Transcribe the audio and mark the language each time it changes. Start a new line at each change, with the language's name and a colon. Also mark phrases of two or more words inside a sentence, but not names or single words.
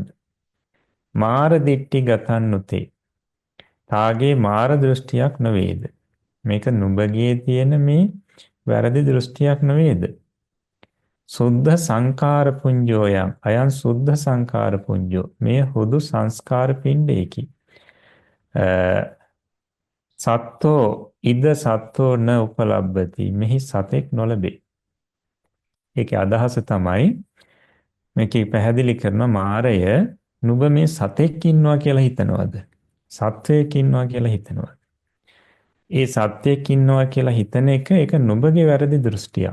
Pali: මාර දිට්ටි ගතන්නුතේ.
Sinhala: තාගේ මාර දෘෂ්ටියක් නොවේද? මේක නුඹගේ තියෙන මේ වැරදි දෘෂ්ටියක් නොවේද?
Pali: සුද්ධ සංකාර පුඤ්ජෝයම් අයන් සුද්ධ සංකාර පුඤ්ජෝ.
Sinhala: මේ හුදු සංස්කාර පිණ්ඩයකි.
Pali: සත්තෝ ඉද සත්තෝ න උපලබ්බති.
Sinhala: මෙහි සතෙක් නොලබේ. ඒකේ අදහස තමයි මේකේ පැහැදිලි කරන මාරය නුඹ මේ සතෙක් ඉන්නවා කියලා හිතනවද? සත්වයක් ඉන්නවා කියලා හිතනවද? ඒ සත්‍යයක් ඉන්නවා කියලා හිතන එක ඒක නුඹගේ වැරදි දෘෂ්ටියක්.